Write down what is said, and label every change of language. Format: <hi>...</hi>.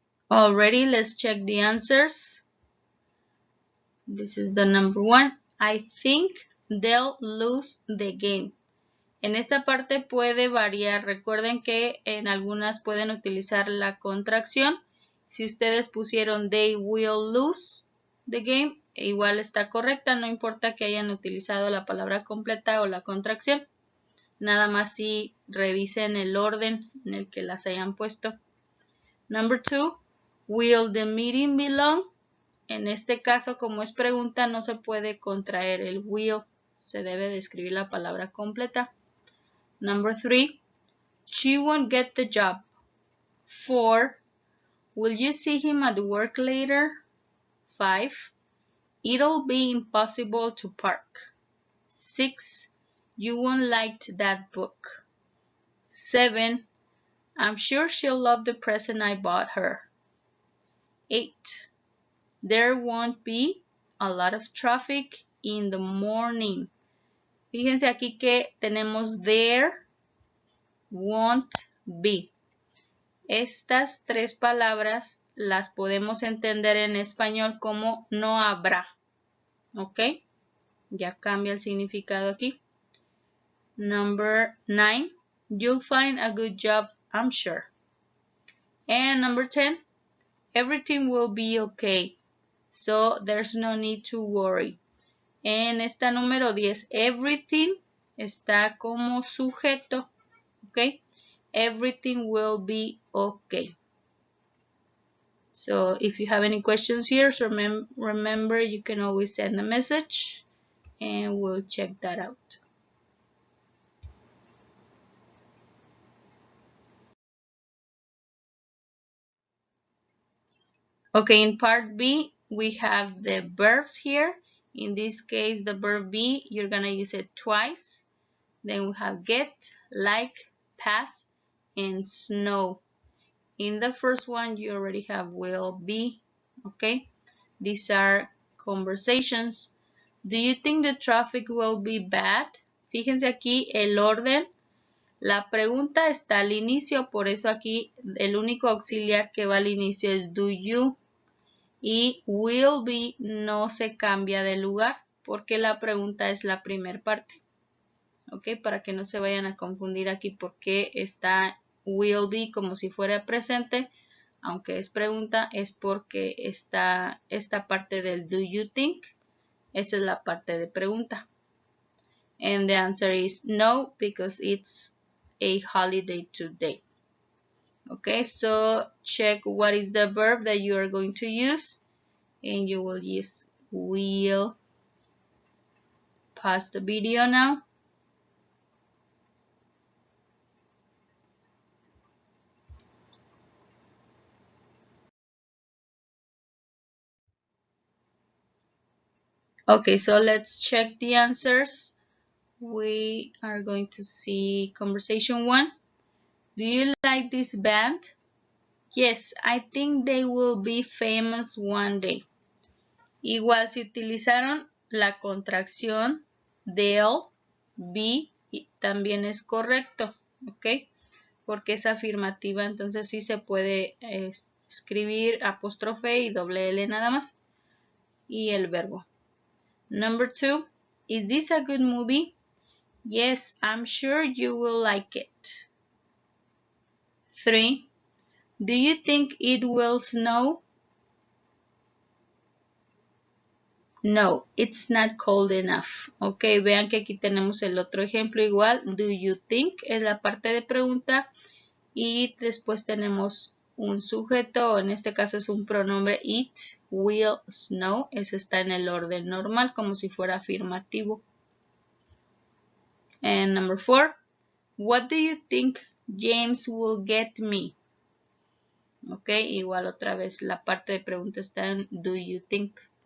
<en>Already, let's check the answers. This is the number one. I think they'll lose the game.</en> <es>En esta parte puede variar. Recuerden que en algunas pueden utilizar la contracción. Si ustedes pusieron</es> <en>they will lose the game,</en> <es>igual está correcta. No importa que hayan utilizado la palabra completa o la contracción. Nada más si revisen el orden en el que las hayan puesto.</es> <en>Number two, will the meeting be long?</en> <es>En este caso, como es pregunta, no se puede contraer el will. Se debe de escribir la palabra completa.</es> <en>Number three, she won't get the job. 4, will you see him at work later? 5, it'll be impossible to park. 6, you won't like that book. 7, I'm sure she'll love the present I bought her. 8, there won't be a lot of traffic in the morning.</en> <es>Fíjense aquí que tenemos</es> <en>there, won't be.</en> <es>Estas tres palabras las podemos entender en español como no habrá. ¿Ok? Ya cambia el significado aquí.</es> <en>Number 9, you'll find a good job, I'm sure. And number 10, everything will be okay. So there's no need to worry.</en> <es>En esta número 10, everything está como sujeto.</es> <en>¿Ok? Everything will be okay. So if you have any questions here, so remember you can always send a message and we'll check that out. Okay, in part B, we have the verbs here. In this case, the verb be, you're gonna use it twice. Then we have get, like, pass, and snow. In the first one, you already have will be, okay? These are conversations. Do you think the traffic will be bad?</en> <es>Fíjense aquí el orden. La pregunta está al inicio, por eso aquí el único auxiliar que va al inicio es</es> <en>do you.</en> <es>Y</es> <en>will be</en> <es>no se cambia de lugar porque la pregunta es la primera parte. ¿Ok? Para que no se vayan a confundir aquí porque está</es> <en>will be</en> <es>como si fuera presente. Aunque es pregunta, es porque está esta parte del</es> <en>do you think.</en> <es>Esa es la parte de pregunta.</es> <en>And the answer is no, because it's a holiday today. Okay, so check what is the verb that you are going to use, and you will use will pause the video now. Okay, so let's check the answers. We are going to see conversation 1. Do you like this band? Yes, I think they will be famous one day.</en> <es>Igual si utilizaron la contracción</es> <en>they'll be,</en> <es>también es correcto, ¿ok? Porque es afirmativa, entonces sí se puede escribir apóstrofe y doble L nada más. Y el verbo.</es> <en>Number 2, is this a good movie? Yes, I'm sure you will like it. 3, do you think it will snow? No, it's not cold enough.</en> <es>Ok, vean que aquí tenemos el otro ejemplo igual.</es> <en>Do you think</en> <es>es la parte de pregunta y después tenemos un sujeto, o en este caso es un pronombre</es> <en>it, will snow.</en> <es>Ese está en el orden normal como si fuera afirmativo.</es> <en>And number 4, what do you think James will get me?</en> <es>Ok, igual otra vez la parte de pregunta está en</es> <en>do you think.</en>